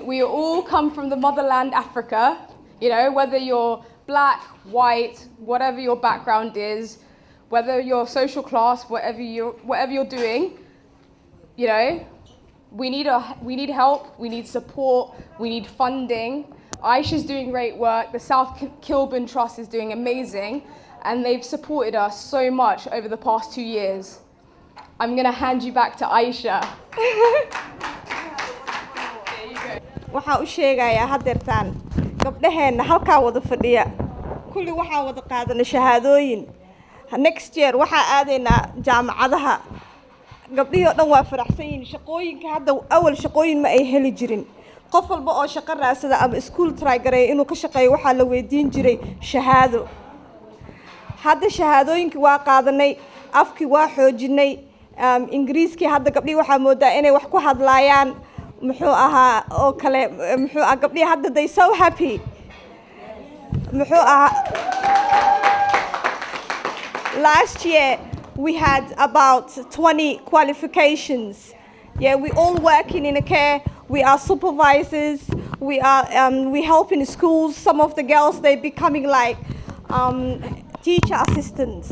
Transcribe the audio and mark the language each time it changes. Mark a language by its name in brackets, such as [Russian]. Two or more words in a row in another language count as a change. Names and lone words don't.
[English] We all come from the motherland, Africa. You know, whether you're black, white, whatever your background is, whether your social class, whatever you're doing, you know, we need help. We need support. We need funding. Aisha's doing great work. The South Kilburn Trust is doing amazing, and they've supported us so much over the past 2 years. I'm going to hand you back to Aisha. [Somali] waxaan u sheegayaa haddeertaan gabdhaheenna halkaa wada fadhiya kulli waxaan wada qaadanay shahaadooyin [English] next year [Somali] waxaa aadaynaa jaamacadaha gabdhihii oo dhan waa faraxsan yihiin shaqooyinka hadda awal shaqooyin ma ay heli jirin qof walba oo shaqo raadsada ama iskuul try gareeya inuu ka shaqeeyo waxaa la weydiin jiray shahaado hadda shahaadooyinkii waa qaadanay afkii waa xoojinay ingiriiskii hadda gabdhihii waxaa moodaa inay wax ku hadlaayaan muxuu ahaa oo kale muxuu ah gabdhihii hadda [English] they so happy [Somali] muxuu ahaa [English] last year we had about 20 qualifications. Yeah, we all working in a care. We are supervisors. We help in schools. Some of the girls, they're becoming like teacher assistants.